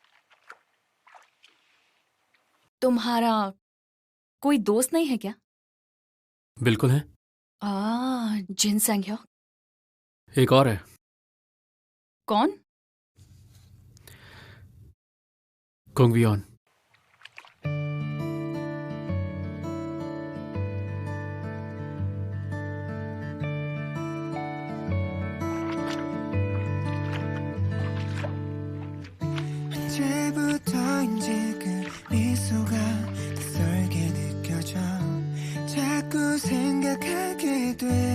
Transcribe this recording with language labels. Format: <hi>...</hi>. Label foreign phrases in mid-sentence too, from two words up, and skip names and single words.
<hi>तुम्हारा कोई दोस्त नहीं है क्या? बिल्कुल है। जिनसेंग ह्यो। एक और है। कौन? कुंगवियोन।</hi> <ko>언제부터인지 그 미소가 낯설게 느껴져 자꾸 생각하게 돼</ko>